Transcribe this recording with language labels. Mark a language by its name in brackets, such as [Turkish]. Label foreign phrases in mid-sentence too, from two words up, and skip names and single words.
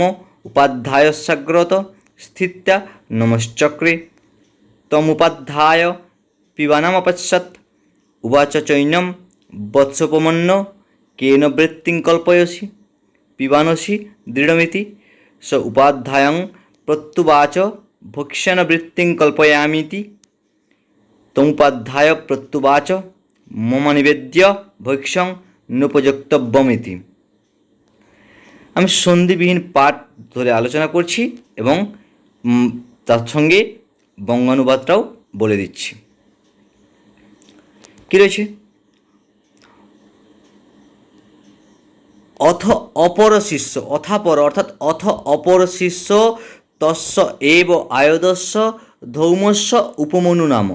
[Sanskrit] উপাধ্যায়স্যাগ্রত স্থিত্যা নমশ্চক্রে তমুপাধ্যায় পিবানামপশ্যৎ উবাচ চৈনম বৎসোপমন্য কেন বৃত্তিং কল্পয়সি পিবানসি দৃঢ়মিতি স উপাধ্যায়ং প্রত্যুবাচ ভক্ষ্যণ বৃত্তিং কল্পয়ামিতি তমুপাধ্যায় প্রত্যুবাচ মম নিবেদ্য ভক্ষ্যং নোপযুক্তব্যমিতি। [Bangla] আমি সন্ধিবিহীন পাঠ ধরে আলোচনা করছি এবং তার সঙ্গে বঙ্গানুবাদটাও বলে দিচ্ছি। কী রয়েছে? [Sanskrit] অথ অপর শিষ্য, অথাপর অর্থাৎ অথ অপর শিষ্য তস্য এব আয়দস্য ধৌমস্য উপমন্যু নাম।